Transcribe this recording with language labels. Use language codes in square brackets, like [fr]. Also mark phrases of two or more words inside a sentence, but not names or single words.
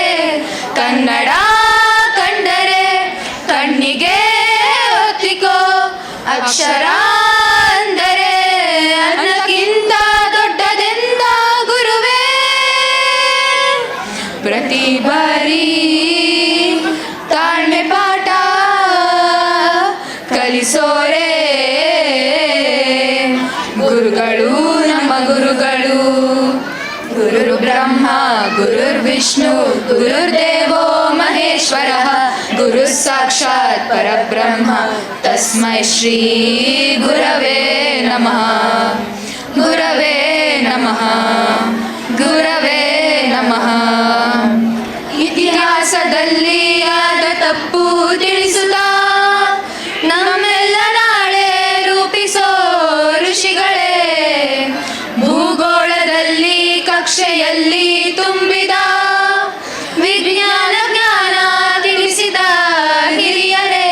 [kn] ಕನ್ನಡ ಕಂಡರೆ ಕಣ್ಣಿಗೆ ಒತ್ತಿಕೋ, ಅಕ್ಷರ ಅಂದರೆ ಅನ್ನಕ್ಕಿಂತ ದೊಡ್ಡದೆಂದ ಗುರುವೇ. ಪ್ರತಿ ಬಾರಿ ತಾಳ್ಮೆ ಪಾಠ ಕಲಿಸೋರೆ ಗುರುಗಳು ನಮ್ಮ ಗುರುಗಳು. [sa] ಗುರುರ್ ಬ್ರಹ್ಮ ಗುರುರ್ ವಿಷ್ಣು ಗುರುರ್ದೇವೋ ಮಹೇಶ್ವರಃ, ಗುರು ಸಾಕ್ಷಾತ್ ಪರಬ್ರಹ್ಮ ತಸ್ಮೈ ಶ್ರೀ ಗುರವೇ ನಮಃ. ಗುರವೇ ನಮಃ, ಗುರವೇ ನಮಃ. [kn] ಇತಿಹಾಸದಲ್ಲಿ ಆದ ತಪ್ಪು ತಿಳಿಸುತ್ತಾ ನಮ್ಮೆಲ್ಲ ನಾಳೆ ರೂಪಿಸೋ ಋಷಿಗಳೇ. ಭೂಗೋಳದಲ್ಲಿ ಕಕ್ಷೆಯಲ್ಲಿ ತುಂಬಿದ ವಿಜ್ಞಾನ ಜ್ಞಾನ ತಿಳಿಸಿದ ಹಿರಿಯರೇ.